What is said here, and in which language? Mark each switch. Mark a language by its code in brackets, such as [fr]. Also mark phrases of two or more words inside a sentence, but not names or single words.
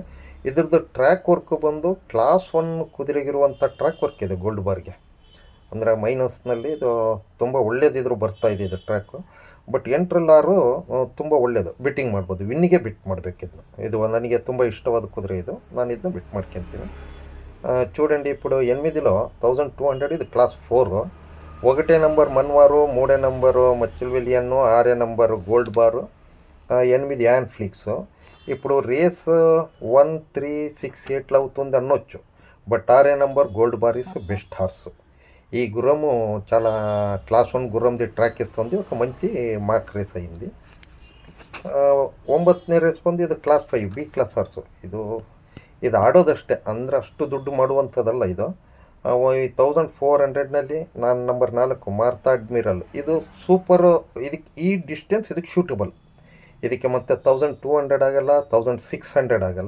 [kn] ಇದ್ರದ್ದು [en] track work [kn] ಬಂದು ಕ್ಲಾಸ್ 1 ಕುದುರೆಗಿರುವಂಥ [en] track work [kn] ಇದೆ ಗೋಲ್ಡ್ ಬಾರ್ಗೆ. ಅಂದರೆ ಮೈನಸ್ನಲ್ಲಿ ಇದು ತುಂಬ ಒಳ್ಳೇದಿದ್ರು ಬರ್ತಾಯಿದೆ ಇದು ಟ್ರ್ಯಾಕು. ಬಟ್ 8ರಲ್ಲಿ 6 ತುಂಬ ಒಳ್ಳೆಯದು, ಬಿಟ್ಟಿಂಗ್ ಮಾಡ್ಬೋದು. ವಿನ್ನಿಗೆ ಬಿಟ್ ಮಾಡಬೇಕಿದ್ನು. ಇದು ನನಗೆ ತುಂಬ ಇಷ್ಟವಾದ ಕುದುರೆ ಇದು, ನಾನು ಇದನ್ನ ಬಿಟ್ ಮಾಡ್ಕೊತೀನಿ. [te] చూడండి ఇప్పుడు 8లో 1200 ఇది క్లాస్ 4. 1వ నంబర్ మన్వారు, 3వ నంబరు మచిల్విలియన్ను, 6వ నంబరు గోల్డ్ బారు, 8 యాన్ ఫ్లిక్స్. ఇప్పుడు రేస్ 1, 3, 6, 8 అవుతుంది అనొచ్చు, బట్ 6వ నంబర్ గోల్డ్ బార్ [en] is best horse. [te] ఈ గుర్రము చాలా క్లాస్ 1 గుర్రంది ట్రాక్ ఇస్తుంది, ఒక మంచి [en] mark race [te] అయింది. [kn] 9ನೇ ರೇಸ್ ಬಂದು ಇದು ಕ್ಲಾಸ್ 5 ಬಿ [en] class horse. [kn] ಇದು ಆಡೋದಷ್ಟೇ, ಅಂದರೆ ಅಷ್ಟು ದುಡ್ಡು ಮಾಡುವಂಥದ್ದಲ್ಲ ಇದು. 1400ನಲ್ಲಿ ನಾನು ನಂಬರ್ 4 ಮಾರ್ತಾ ಅಡ್ಮಿರಲ್, ಇದು ಸೂಪರು. ಈ ಡಿಸ್ಟೆನ್ಸ್ ಇದಕ್ಕೆ ಶೂಟಬಲ್. ಇದಕ್ಕೆ ಮತ್ತೆ 1200 ಆಗಲ್ಲ, 1600 ಆಗಲ್ಲ.